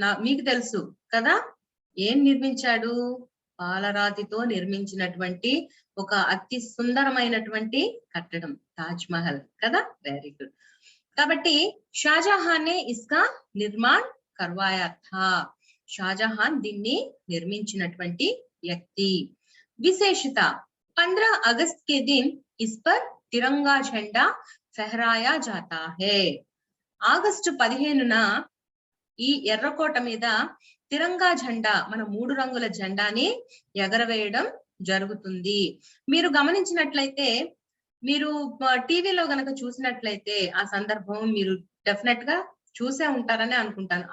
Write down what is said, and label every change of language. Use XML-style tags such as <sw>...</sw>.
<te>మీకు తెలుసు కదా ఏం నిర్మించాడు? పాలరాతితో నిర్మించినటువంటి ఒక అతి సుందరమైనటువంటి కట్టడం తాజ్ మహల్ కదా.</te> <en>Very good.</en> <hi>కాబట్టి షాజహాన్ నే ఇస్కా నిర్మాణ్ కర్వాయా థా.</hi> <te>షాజహాన్ దీన్ని నిర్మించినటువంటి వ్యక్తి.</te> <hi>విశేషత, 15 అగస్ట్ के दिन इस पर तिरंगा झंडा फहराया जाता है.</hi> <te>ఆగస్టు 15న ఈ ఎర్రకోట మీద తిరంగా జెండా, మన 3 రంగుల జెండాని ఎగరవేయడం జరుగుతుంది. మీరు గమనించినట్లయితే, మీరు టీవీలో గనక చూసినట్లయితే ఆ సందర్భం మీరు డెఫినెట్ గా చూసే ఉంటారని అనుకుంటాను.</te>